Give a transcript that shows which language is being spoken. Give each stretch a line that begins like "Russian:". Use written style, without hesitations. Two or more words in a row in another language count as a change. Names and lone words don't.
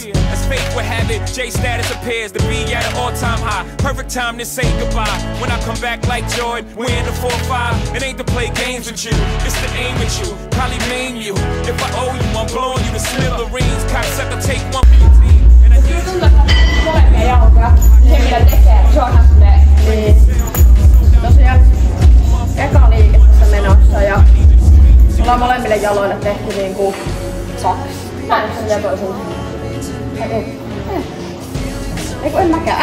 English: As fate would have it, J status appears to be at an all-time high. Perfect time to say goodbye. When I come back like Jordan, we're in the 4-5. It ain't to play games with you, it's to aim at you. Probably maim you. If I owe you, I'm blowing you to smithereens. Cocksucker, take one for your team.
Finnish: Molemmia jalkoja. Se mitä tekee, se on silleen. Niin. Tosiaan eka liike tässä menossa ja ollaan molemmille jaloille tehty niinku saks. Toisen ja toisen. Ei kun en mäkään.